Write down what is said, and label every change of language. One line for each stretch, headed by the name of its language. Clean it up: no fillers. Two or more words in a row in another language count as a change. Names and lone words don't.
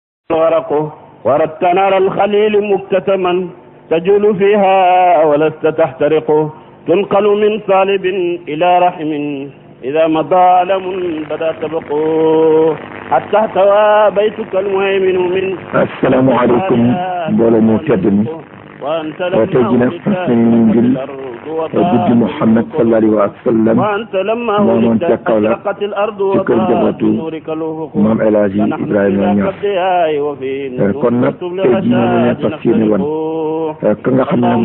Arabic: ورقه وردت نار الخليل مكتتما تجول فيها ولست تحترق تنقل من صالب إلى رحم إذا مضى علم بدا تبقو حتى احتوى بيتك المهيمن من السلام عليكم
Wolof: mbooloo mu tedd mi tey jii nag fas nañu ngir guddi Muhammad
Arabic: صلى الله عليه وسلم
Wolof: moomoon ca Kaolack ci kër njabootu maam El Hadji Ibrahima Niass kon nag tey jii moom la ñu fas yéene woon ka nga xam ne